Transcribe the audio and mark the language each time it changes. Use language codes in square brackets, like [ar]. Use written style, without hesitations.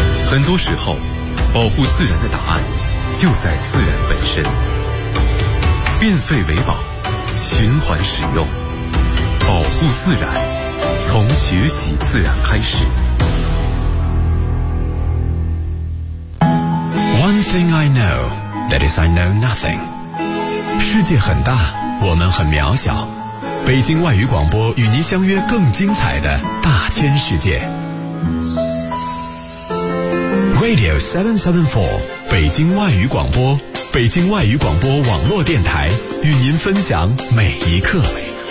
[zh] 很多时候保护自然的答案就在自然本身，变废为宝，循环使用，保护自然，从学习自然开始。 [en] One thing I know, that is I know nothing。 [zh] 世界很大，我们很渺小，北京外语广播与您相约更精彩的大千世界。 Radio 774北京外语广播，北京外语广播网络电台与您分享每一刻每